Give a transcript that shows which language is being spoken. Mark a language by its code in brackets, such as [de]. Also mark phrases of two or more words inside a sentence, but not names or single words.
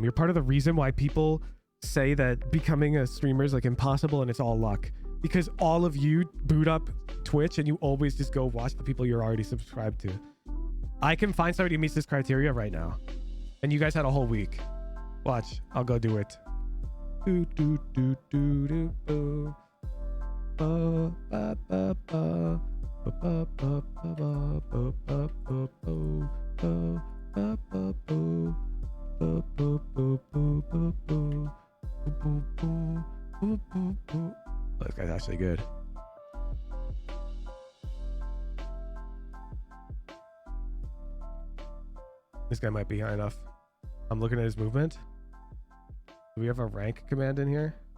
[en] You're part of the reason why people say that becoming a streamer is like impossible and it's all luck. Because all of you boot up Twitch and you always just go watch the people you're already subscribed to. I can find somebody who meets this criteria right now. And you guys had a whole week. Watch. I'll go do it. Do, do, do, do, do, do. Ba, ba, ba, ba. Ba, ba, ba, ba, ba, ba, ba, ba, ba, ba, ba, ba, boo. Ba, ba, ba, ba, ba, ba. Boo, boo, boo. Boo, boo, boo. Oh, this guy's actually good. This guy might be high enough. I'm looking at his movement. Do we have a rank command in here?